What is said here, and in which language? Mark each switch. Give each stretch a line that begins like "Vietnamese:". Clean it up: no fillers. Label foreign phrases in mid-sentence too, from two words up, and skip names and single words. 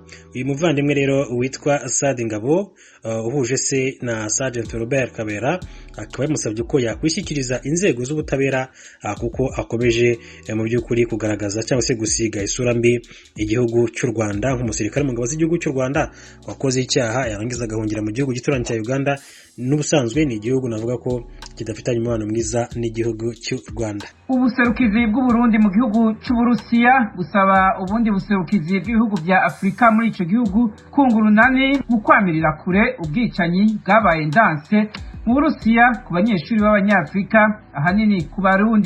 Kinyarwanda: Uyu muvandimwe rero witwa Sadi Ngabo uhuje se na Sergeant Robert Kabera akaba yamusabye ko yakwishyikiriza inzego z'ubutabera kuko akomeje mu by'ukuri kugaragaza cyangwa se gusiga isura mbi igihugu cy'u Rwanda nk'umusirikare mu ngabo z'igihugu cy'u Rwanda wakoze icyaha yarangiza agahungira mu gihugu gituranye cya Uganda. N'ubusanzwe ni igihugu navuga ko kidafitanye umubano mwiza n'igihugu cy'u Rwanda.
Rundi: Ubuserukizi bw'u Burundi mu gihugu cy'u Burusiya busaba ubundi buserukizi bw'ibihugu bya Afrika muri ico gihugu kungurunani mu kwamirira kure ubwicanyi bwabaye ndanse mu Burusiya ku banyeshuri b'Abanyafrika ahanini ku Barundi.